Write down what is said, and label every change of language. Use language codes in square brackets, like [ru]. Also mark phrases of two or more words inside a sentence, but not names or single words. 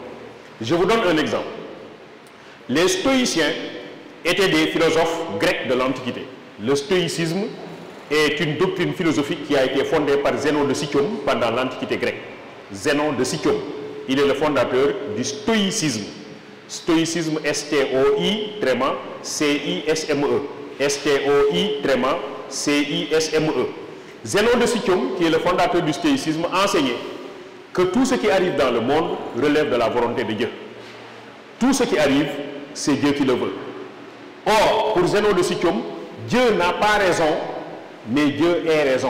[fr] Je vous donne un exemple. Les stoïciens étaient des philosophes grecs de l'Antiquité. Le stoïcisme est une doctrine philosophique qui a été fondée par Zénon de Citium pendant l'Antiquité grecque. Zénon de Citium, il est le fondateur du stoïcisme. Stoïcisme, S-T-O-I-C-I-S-M-E. S-T-O-I-C-I-S-M-E. Zénon de Citium, qui est le fondateur du stoïcisme, enseignait que tout ce qui arrive dans le monde relève de la volonté de Dieu. Tout ce qui arrive, c'est Dieu qui le veut. Or, pour Zénon de Citium, Dieu n'a pas raison, mais Dieu est raison.